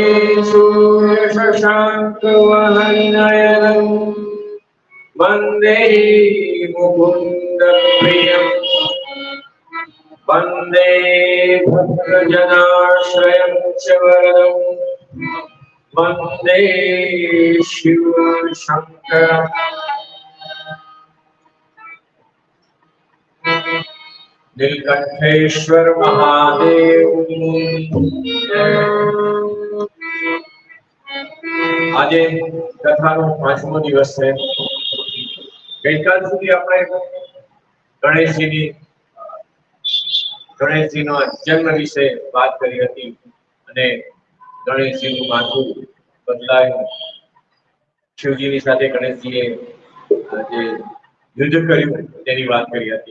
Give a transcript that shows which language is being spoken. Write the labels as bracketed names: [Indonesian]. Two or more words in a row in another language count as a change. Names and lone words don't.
[Sanskrit] सूर्यशशाङ्कवहनयनं वन्दे मुकुन्दप्रियं वन्दे भक्तजनाश्रयं च वरदं वन्दे शिवशङ्करम्। [Gujarati] नीलकंठेश्वर महादेव આજે કથાનો 5મો દિવસ છે। ગઈકાલ સુધી આપણે ગણેશજીનો જન્મ વિશે વાત કરી હતી અને ગણેશજીનું માથું બદલાયું, શિવજીની સાથે ગણેશજીએ જે યુદ્ધ કર્યું તેની વાત કરી હતી।